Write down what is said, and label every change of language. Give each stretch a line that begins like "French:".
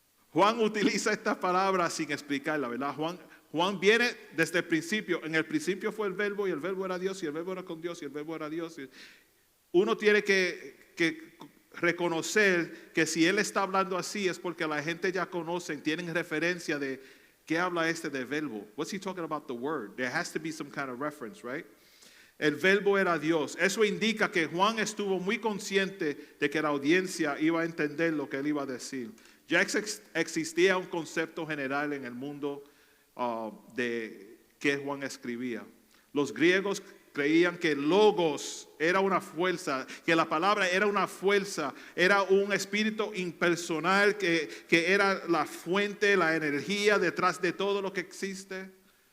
Spanish: Juan utiliza esta palabra sin explicarla, ¿verdad? Juan viene desde el principio. En el principio fue el verbo, y el verbo era Dios, y el verbo era con Dios, y el verbo era Dios. Uno tiene que reconocer que si él está hablando así es porque la gente ya conocen, tienen referencia de qué habla de verbo.
English: What's he talking about the word? There has to be some kind of reference, right?
Spanish: El verbo era Dios. Eso indica que Juan estuvo muy consciente de que la audiencia iba a entender lo que él iba a decir. Ya existía un concepto general en el mundo de que Juan escribía. Los griegos creían que logos era una fuerza, que la palabra era una fuerza, era un espíritu impersonal que era la fuente, la energía detrás de todo lo que existe.